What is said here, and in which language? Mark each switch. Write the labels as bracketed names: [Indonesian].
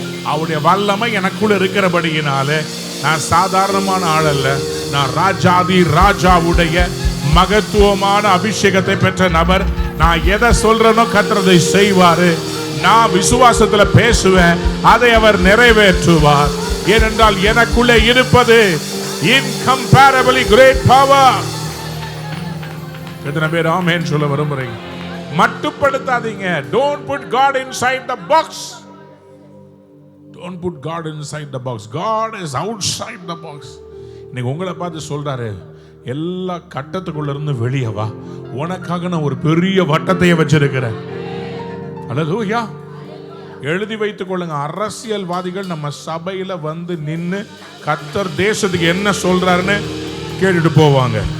[Tamil] அவருடைய வல்லமை எனக்குள்ள இருக்கிறபடியினாலே நான் சாதாரணமான ஆள் அல்ல, நான் ராஜாதி ராஜாவுடைய மகத்துவமான அபிஷேகத்தை பெற்ற நபர். நான் எதை சொல்றேனோ கர்த்தர் செய்வாரு. நான் விசுவாசத்துல பேசுவேன், அதை அவர் நிறைவேற்றுவார். ஏனென்றால் எனக்குள்ளே இருப்பது [English] incomparably great power. [Tamil] எத்தனை பேர் ஆமென் சொல்ல விரும்புறீங்க? மட்டுப்படுத்தாதீங்க. [English] Don't put God inside the box. Don't put God inside the box. God is outside the box. [Tamil] இன்னைக்கு உங்களை பார்த்து சொல்றாரு, எல்லா கட்டத்துக்குள்ள இருந்து வெளியே வா, உனக்காக நான் ஒரு பெரிய வட்டத்தையே வச்சிருக்கிறேன். அல்லேலூயா. எழுதி வைத்துக் கொள்ளுங்க, அரசியல்வாதிகள் நம்ம சபையில வந்து நின்னு கர்த்தர் தேசத்துக்கு என்ன சொல்றாருன்னு கேட்டுட்டு போவாங்க.